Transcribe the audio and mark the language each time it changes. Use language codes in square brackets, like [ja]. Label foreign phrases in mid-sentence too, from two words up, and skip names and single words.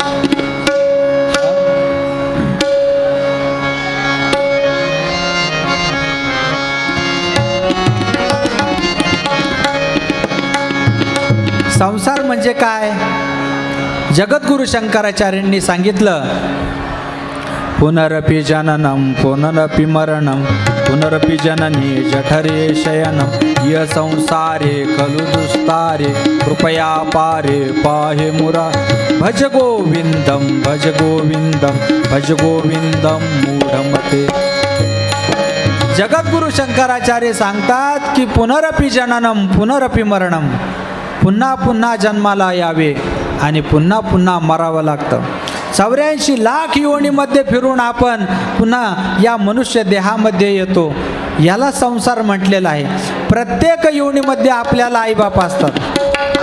[mr] संसार म्हणजे काय? जगद्गुरु शंकराचार्यांनी सांगितलं, [sa] पुनरपि जननम पुनरपि मरणम पुनरपि जननी जठरे शयनम य संसारे खलु दुस्तारे कृपया पारे पाहे मुरा भज गोविंदम भज गोविंदम भज गोविंदम मूढमते. [mr] जगद्गुरु शंकराचार्य सांगतात की [sa] पुनरपि जननम पुनरपि मरणम, [mr] पुन्हा पुन्हा जन्माला यावे आणि पुन्हा पुन्हा मरावं लागतं. 84 लाख योनीमध्ये फिरून आपण पुन्हा या मनुष्य देहामध्ये येतो. याला संसार म्हटलेला आहे. प्रत्येक योनीमध्ये आपल्याला आईबाप असतात.